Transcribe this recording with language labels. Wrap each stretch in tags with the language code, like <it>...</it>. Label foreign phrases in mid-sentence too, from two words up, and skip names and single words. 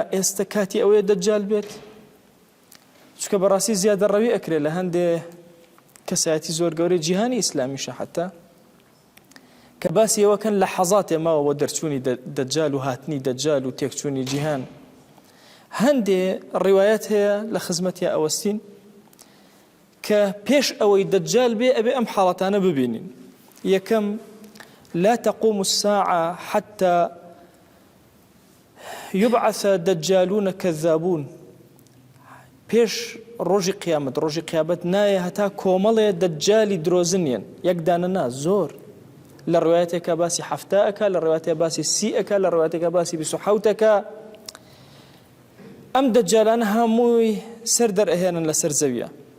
<ckb>ئێستا کاتی ئەوەیە دەجال بێت چونکە بەڕاستی زیادە ڕەوی ئەکرێت لە هەندێ کەسایەتی زۆر گەورەی جیهانی ئیسلامیشە حتا کە باسی ئەوەکەن لە حەزاتێ ماوە دەرچوونی دەجال و هاتنی دەجال و تێکچوونی جیهان هەندێ ڕیوایەت هەیە لە خزمەتیا ئەوەستین کە پێش ئەوەی دەجال بێ ئەبێ ئەم حاڵەتانە ببینین یەکەم</ckb> <ar>لا تقوم الساعة حتى يبعث دجالون كذابون</ar> <ckb>پێش ڕۆژی قیامەت ڕۆژی قیامەت نایە هەتا کۆمەڵێ دەجالی درۆزنیان یەکدانە نا زۆر لە ڕوایەتێکە باسی حەفتا ئەکا لە ڕوایەتێکە باسی سی ئەکا لە ڕوایەتێکە باسی 27 ئەم دەجالانە هەمووی سەر دەرئەهێنن لەسەر زەویە</ckb>